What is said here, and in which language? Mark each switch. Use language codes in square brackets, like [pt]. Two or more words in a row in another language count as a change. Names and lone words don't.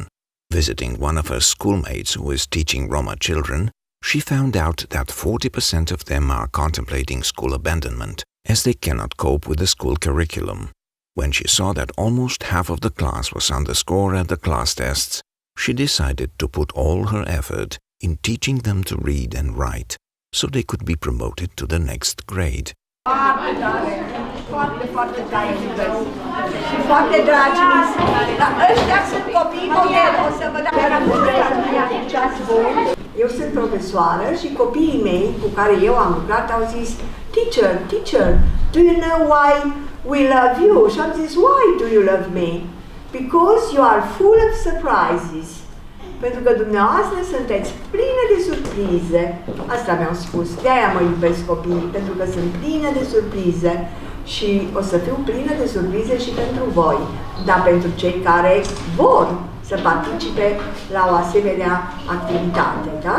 [en] Visiting one of her schoolmates who is teaching Roma children, she found out that 40% of them are contemplating school abandonment, as they cannot cope with the school curriculum. When she saw that almost half of the class was on the score at the class tests, she decided to put all her effort in teaching them to read and write, so they could be promoted to the next grade. [ro] Foarte dragi. Foarte dragi. Dar ăștia sunt copii model. O să vă dau. Eu sunt profesoară și copiii mei cu care eu am lucrat au zis: [en] Teacher, do you know why we love you? [ro] Și am zis: [en] Why do you love me? Because you are full of surprises. [ro] Pentru că dumneavoastră sunteți plină de surprize. Asta mi-au spus. De-aia mă iubesc copiii, pentru că sunt plină de surprize și o să fiu plină de surprize și pentru voi. Dar pentru cei care vor să participe la o asemenea activitate, da?